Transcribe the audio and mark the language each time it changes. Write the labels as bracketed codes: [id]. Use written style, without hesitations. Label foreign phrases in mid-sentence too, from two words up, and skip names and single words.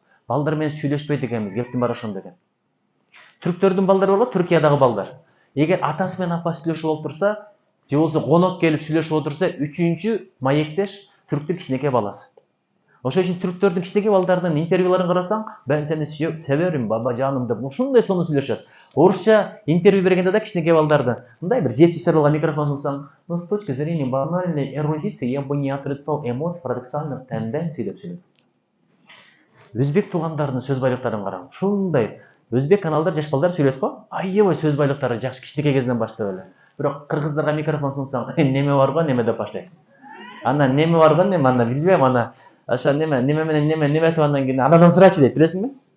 [ky] Балдар менен сүйлөшпөйт экенбиз, кептин баары ошондо экен. Түрктөрдүн балдары бар го, Түркиядагы балдар. Эгер атасы менен апасы сүйлөшүп отурса, же болбосо конок келип сүйлөшүп отурса, үчүнчү маектеш түрктүн кичинекей баласы. Ошон үчүн түрктөрдүн кичинекей балдарынын интервьюларын карасаң, [tr] ben seni severim baba canım [ky] деп ушундай сонун сүйлөшөт. Орусча интервью бергенде да кичинекей балдарды мындай бир 7 жашар балга микрофон сунсаң, [ru] но с точки зрения банальной эрудиции я бы не отрицал эмоций, парадоксальных тенденций [ky] деп сүйлөйт. Өзбек туугандардын сөз байлыктарын караң. Ушундай өзбек каналдар жаш балдар сүйлөйт го, аябай сөз байлыктары жакшы кичинекей кезинен баштап эле. Бирок кыргыздарга микрофон сунсаң, неме бар го, неме деп баштайт. Ана неме бар го, неме, ана билбейм, ана аша неме менен неме айтып андан кийин анадан сурачы дейт, билесиңби?